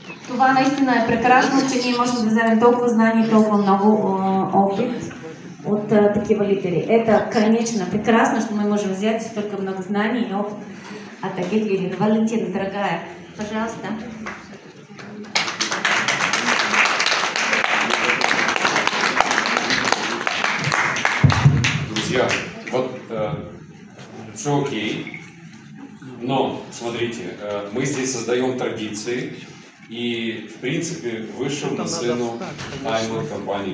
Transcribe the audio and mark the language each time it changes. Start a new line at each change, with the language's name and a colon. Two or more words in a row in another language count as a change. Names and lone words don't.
Bulgarian: Това наистина е прекрасно, че ние можем да вземем толкова знания и толкова много опит от такива лидери.
Russian: Это, конечно, прекрасно, что мы можем взять столько много знаний и опыт от таких лидеров. Валентина, дорогая, пожалуйста. Друзья, вот все окей, но смотрите, мы здесь создаем традиции, и в принципе вышел на сцену Diamond компании.